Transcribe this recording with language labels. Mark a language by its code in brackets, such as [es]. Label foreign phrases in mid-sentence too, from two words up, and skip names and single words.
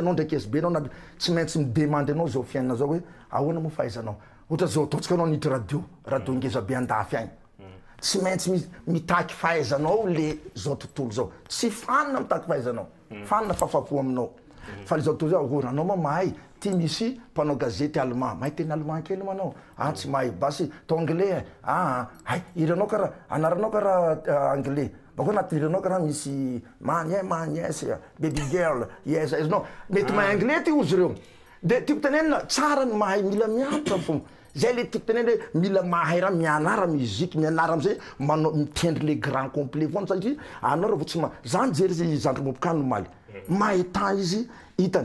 [mg] anao ndraiky SB anao tsy maintsy midemande anao zao fiainana zao hoe ahoana mo fahaizanao ohatra zao ataontsika anao nity radio ngeza be andafy agny tsy maintsy mitaky fahaizanao le zao tontolo zao tsy fanina mitaky fahaizanao fanina fahafapo aminao fa le zao tontolo zao anao ma mahay ty misy mpanao gazety allemand mahay teny allemand kely manao tsy mahay basy to anglais iranao karaha anaranao karaha anglais bakô anaty iranao karaha misy man [en] yes baby girl yes no [mg] mety mahay anglais ty ozy reo de tiako tenenina tsara ny mahay mila mianatra fo zay le tiako tenena hoe mila mahay raha mianara musique mianara amizay manao mitendry [fr] le grand complet [mg] foana satria anao raha vo tsy zany jery zandry mopokany maly mahay temps izy hitany